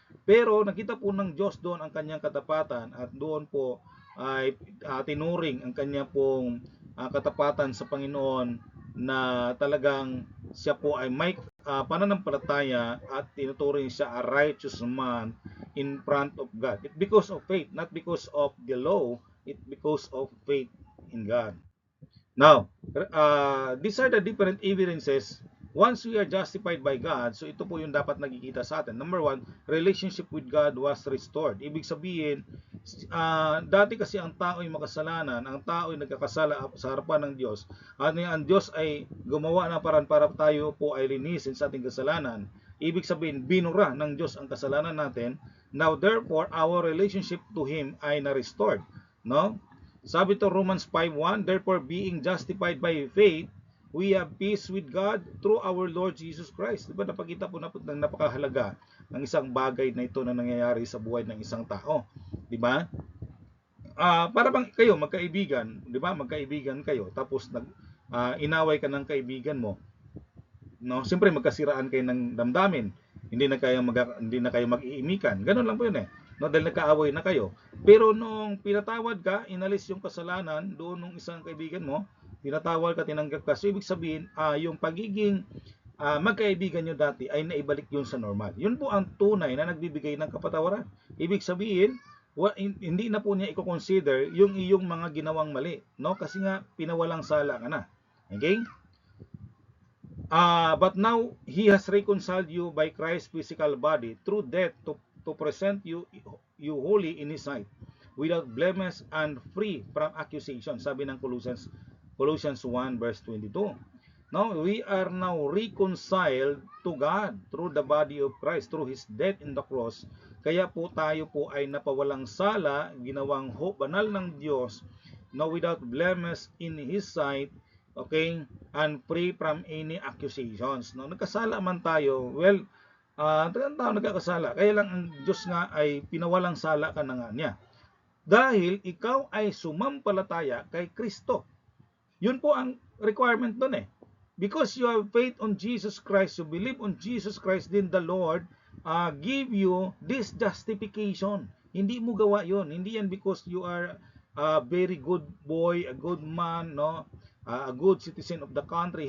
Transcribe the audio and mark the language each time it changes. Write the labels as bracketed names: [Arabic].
[Filipino] Pero nakita po ng Diyos doon ang kanyang katapatan at doon po ay tinuring ang kanya pong katapatan sa Panginoon na talagang siya po ay may pananampalataya at tinuturing siya [English] a righteous man in front of God. It because of faith, not because of the law, it because of faith in God. Now, these are the different evidences. Once we are justified by God, [Filipino] so ito po yung dapat nakikita sa atin. [English] Number one, relationship with God was restored. [Filipino] Ibig sabihin, dati kasi ang tao ay makasalanan, ang tao ay nagkakasala sa harapan ng Diyos. Ano ang Diyos ay gumawa ng paraan para tayo po ay linisin sa ating kasalanan. Ibig sabihin, binura ng Diyos ang kasalanan natin. [English] Now, therefore, our relationship to Him [Filipino] ay na-restored. [English] No? Sabi to Romans 5:1, therefore being justified by faith, we have peace with God through our Lord Jesus Christ. [Filipino] Diba napakita po ng napakahalaga ng isang bagay na ito na nangyayari sa buhay ng isang tao. Diba? Para bang kayo magkaibigan, diba? Magkaibigan kayo tapos inaway ka ng kaibigan mo. No, siyempre magkasiraan kayo ng damdamin. Hindi na kayo mag-iimikan. Ganun lang po 'yun eh. No, dahil nagkaaway na kayo. Pero nung pinatawad ka, inalis yung kasalanan doon ng isang kaibigan mo, pinatawad ka, tinanggap ka. So, ibig sabihin, yung pagiging magkaibigan nyo dati ay naibalik yun sa normal. Yun po ang tunay na nagbibigay ng kapatawaran. Ibig sabihin, hindi na po niya i-consider yung iyong mga ginawang mali. No? Kasi nga, pinawalang sala ka na. Okay? [English] But now, He has reconciled you by Christ's physical body through death to present you holy in His sight, without blemish and free from accusation. [Filipino] Sabi ng [English] Colossians 1 verse 22. No, we are now reconciled to God through the body of Christ, through His death in the cross. [Filipino] Kaya po tayo po ay napawalang sala, ginawang banal ng Diyos, no, [English] without blemish in His sight, [Filipino] okay, [English] and free from any accusations. [Filipino] No, nagkasala man tayo, well, tao nagkakasala, kaya lang ang Diyos nga ay pinawalang sala ka na nga niya. Dahil ikaw ay sumampalataya kay Kristo. Yun po ang requirement doon eh. [English] Because you have faith on Jesus Christ, you believe on Jesus Christ, then the Lord give you this justification. [Filipino] Hindi mo gawa yun. Hindi yan [English] because you are a very good boy, a good man, no, a good citizen of the country.